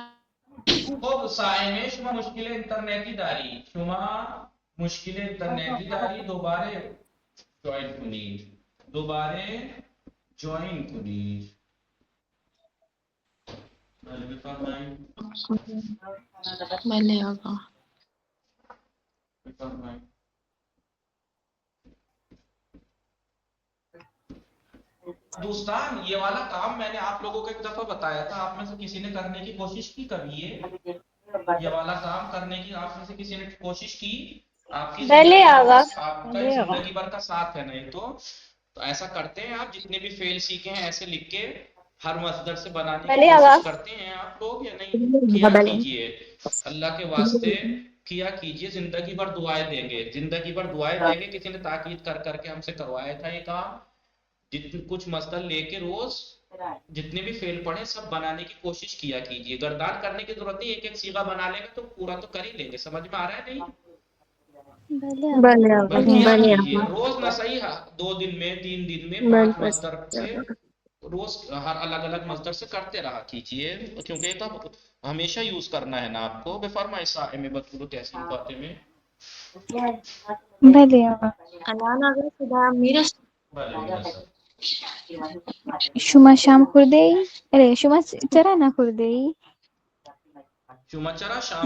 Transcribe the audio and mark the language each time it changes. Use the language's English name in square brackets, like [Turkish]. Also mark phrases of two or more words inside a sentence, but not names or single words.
[Persian] خب صائمه شما مشکل اینترنتی داری، شما مشکل اینترنتی داری، دوباره جوین کنید، دوباره جوین کنید. بله بفرمایید. بله آقا. بفرمایید. [Urdu] دوستان یہ والا کام میں نے آپ لوگوں کو ایک دفعہ بتایا تھا، آپ میں سے کسی نے کرنے کی کوشش کی کبھی یہ والا کام کرنے کی آپ میں سے کسی نے کوشش کی؟ آپ کی زندگی بھر کا آپ کا زندگی بھر کا ساتھ ہے نہیں تو ایسا کرتے ہیں آپ جتنے بھی فعل سیکھے ہیں ایسے لکھ کے ہر مصدر سے بنانے کی کوشش کرتے ہیں آپ لوگ یا نہیں؟ کیا کیجئے اللہ کے واسطے کیا کیجئے، زندگی بھر دعائیں دیں گے، زندگی بھر دعائیں دیں گے. کسی نے تاکید کر کر کے ہم سے کروایا تھا یہ کام. جتنے کچھ مصدر لے کے روز جتنے بھی فعل پڑھیں سب بنانے کی کوشش کیا کیجئے. گردان کرنے کی ضرورت نہیں، ایک ایک صیغہ بنا لیں گے تو پورا تو کر ہی لیں گے. سمجھ میں آ رہا ہے نہیں؟ [Persian] بله بله آقا. آقا، [Urdu] بس کیا [Persian] بله [Urdu] کیجئے [Persian] آقا. [Urdu] روز نہ صحیح 2 دن میں 3 دن میں [Persian] بله [Urdu] 5 بس. مصدر سے روز ہر الگ الگ مصدر سے کرتے رہا کیجئے، کیونکہ یہ تو ہمیشہ یوز کرنا ہے نا آپ کو. [Persian] بفرمائے صائم بدخلو تحسین فاطمے. بله آقا. الان آقا صدا میرسه؟ بله میرسد. شما شام خورده ای؟ شما چرا نخورده ای؟ شما چرا شام